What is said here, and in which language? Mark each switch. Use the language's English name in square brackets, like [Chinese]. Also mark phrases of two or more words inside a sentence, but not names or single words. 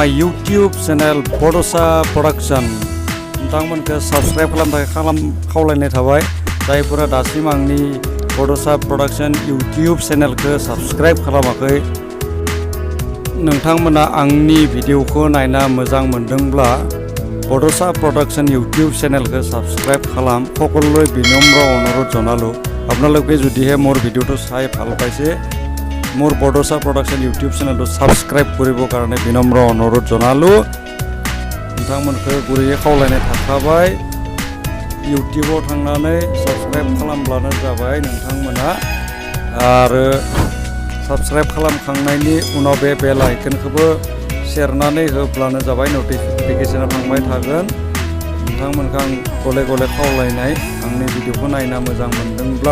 [Bodo] YouTube channel Bodosa Production नोंथांमोनखौ साबस्क्राइब खालामनो थाखाय खावलायनाय थाबाय जायफोरा दासिम आंनि बड'सा प्रडाक्शन इउटिउब चेनेलखौ साबस्क्राइब खालामाखै नोंथांमोना आंनि भिडिअखौ नायना मोजां मोनदोंब्ला बड'सा [Assamese] प्रडाक्शन इउटिউব চেনেলকে সাবস্ক্রাইব খালাম সকলোলৈ বিনম্র অনুরোধ জনালো আপোনালোকে যদিহে মোৰ ভিডিঅ'টো চাই ভাল পাইছে মোৰ বড'সা প্ৰডাকশ্যন ইউটিউব চেনেলটো সাবস্ক্রাইব কৰিবৰ কাৰণে বিনম্র অনুৰোধ [Bodo] জনালো नोंथांमोनखौ गुरैयै खावलायनाय थाखाबाय इउटिउबाव थांनानै साबस्क्राइब खालामब्लानो जाबाय नोंथांमोना आरो साबस्क्राइब खालामखांनायनि उनाव बे बेल आइकनखौबो सेरनानै होब्लानो जाबाय नटिफिकेशना थांबाय थागोन नोंथांमोनखौ आं गले गले खावलायनाय आंनि भिडिअखौ नायना मोजां मोनदोंब्ला